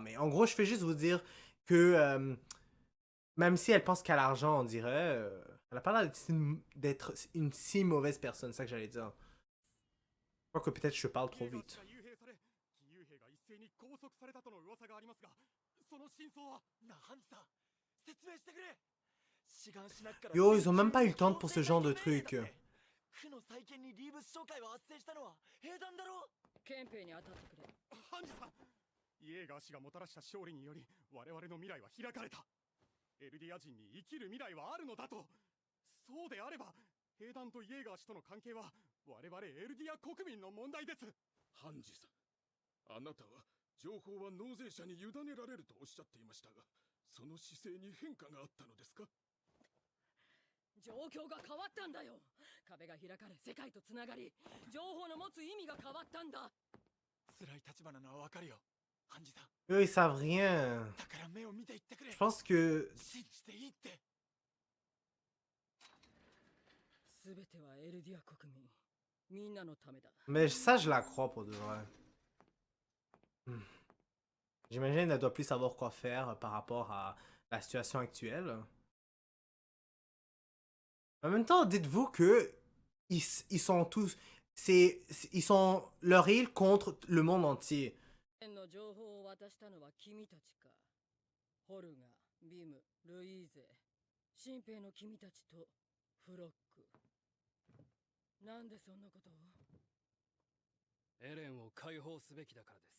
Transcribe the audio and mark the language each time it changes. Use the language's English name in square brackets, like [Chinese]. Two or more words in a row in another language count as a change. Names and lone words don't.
[French] Mais en gros, je fais juste vous dire que même si elle pense qu'à l'argent, on dirait, elle a pas l'air d'être une si mauvaise personne, c'est ça que j'allais dire. Je crois que peut-être je parle trop vite. Yo, ils ont même pas eu le temps pour ce genre de truc. [Japanese] 区の再建にリーブス商会は発生したのは兵団だろ。憲兵に当たってくれ。ハンジさん、イエーガー氏がもたらした勝利により我々の未来は開かれた。エルディア人に生きる未来はあるのだと。そうであれば兵団とイエーガー氏との関係は我々エルディア国民の問題です。ハンジさん、あなたは情報は納税者に委ねられるとおっしゃっていましたが、その姿勢に変化があったのですか？状況が変わったんだよ。壁が開かれ、世界とつながり、情報の持つ意味が変わったんだ。辛い立場なのはわかるよ、ハンジさん。 [French] Eux, ils savent rien. [Japanese] だから目を見て言ってくれ。 [French] Je pense que... [Japanese] 信じていいって。すべてはエルディア国民、みんなのためだ。 [French] Mais ça, je la crois pour de vrai. J'imagine qu'elle doit plus savoir quoi faire par rapport à la situation actuelle. En même temps, dites-vous que ils sont tous... ils sont leur île contre le monde entier. [Japanese] の情報を渡したのは君たちか。ホルガ、ビム、ルイーゼ、新兵の君たちとフロック。なんでそんなことを？エレンを解放すべきだからです。